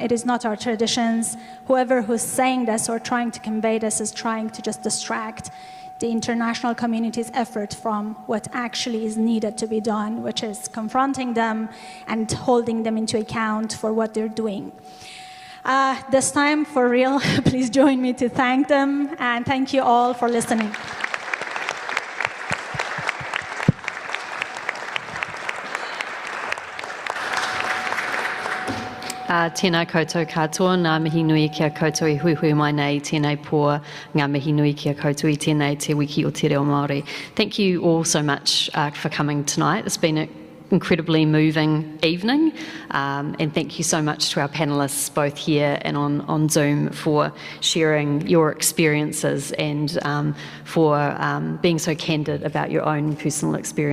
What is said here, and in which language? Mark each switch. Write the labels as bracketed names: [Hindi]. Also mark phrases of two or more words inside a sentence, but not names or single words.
[English] It is not our traditions. Whoever who's saying this or trying to convey this is trying to just distract the international community's effort from what actually is needed to be done, which is confronting them and holding them into account for what they're doing. This time, for real, please join me to thank them, and thank you all for listening. [Māori] Tēnā koutou katoa, ngā mihi nui kia koutou I hui mai nei, tēnei pō, ngā mihi nui kia koutou I tēnei te wiki o te reo Māori. [English] Thank you all so much for coming tonight. It's been an incredibly moving evening, and thank you so much to our panellists both here and on Zoom for sharing your experiences and for being so candid about your own personal experiences.